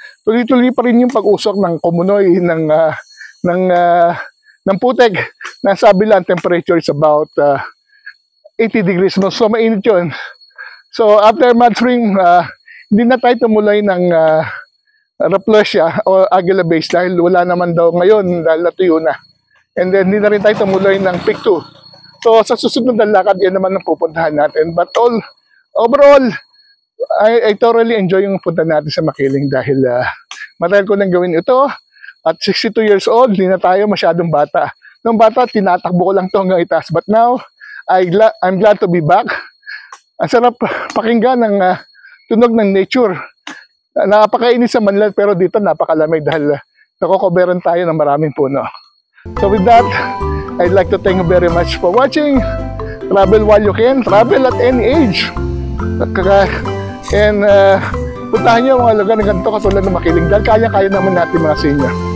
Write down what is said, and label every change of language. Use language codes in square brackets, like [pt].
[tl] Tuloy-tuloy pa rin yung pag-usok ng Kumunoy, ng putek. Nasabi lang, [en] temperature is about 80 degrees. [tl] So, mainit yun. So, after Mud Spring, hindi na tayo tumuloy ng Rafflesia o Aguila Base dahil wala naman daw ngayon dahil natuyo na. And then, hindi na rin tayo tumuloy ng Peak 2. So, sa susunod na lakad, yan naman ang pupuntahan natin. [en] But overall, I thoroughly enjoy [tl] yung punta natin sa Makiling dahil matagal ko nang gawin ito. At 62 years old, hindi na tayo masyadong bata. Nung bata, tinatakbo ko lang ito hanggang itaas. [en] But now, I'm glad to be back. [tl] Ang sarap pakinggan ng tunog ng nature. Napakainis sa Manila pero dito napakalamig dahil nakokoberan tayo ng maraming puno. [en] So with that, I'd like to thank you very much for watching. Travel while you can. Travel at any age. [tl] And puntahan niyo mga lugar na ganito katulad ng Makiling dahil kaya-kaya naman natin mga senior.